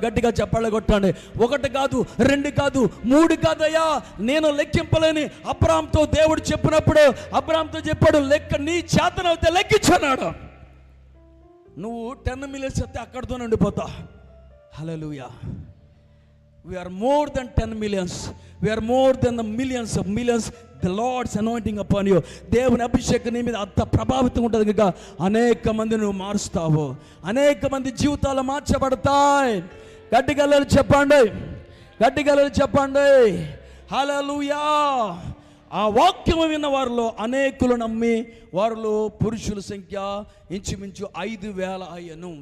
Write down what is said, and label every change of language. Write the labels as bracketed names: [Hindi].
[Telugu] గట్టిగా చెప్పాలి కొట్టండి. 1 కాదు, 2 కాదు, 3 కాదయ్యా, నేను లెక్కింపలేని. అబ్రాహాముతో దేవుడు చెప్పినప్పుడు అబ్రాహాముతో చెప్పాడు, నీ చేతనైతే లెక్కించన్నాడు. నువ్వు 10 మిలియన్స్ అయితే అక్కడితో ఉండిపోతావు. హల్లెలూయా. [English] We are more than 10 millions. We are more than the millions of millions. The Lord's anointing upon you. [Telugu] దేవుని అభిషేకం నీ మీద అంత ప్రభావితం ఉంటుంది కనుక అనేక మంది నువ్వు మారుస్తావు. అనేక మంది జీవితాలు మార్చబడతాయి. గట్టిగా చెప్పండి, గట్టిగా చెప్పండి. హల్లెలూయా. ఆ వాక్యం విన్న వారిలో అనేకులు నమ్మి వారిలో పురుషుల సంఖ్య ఇంచుమించు 5,000 అయ్యను.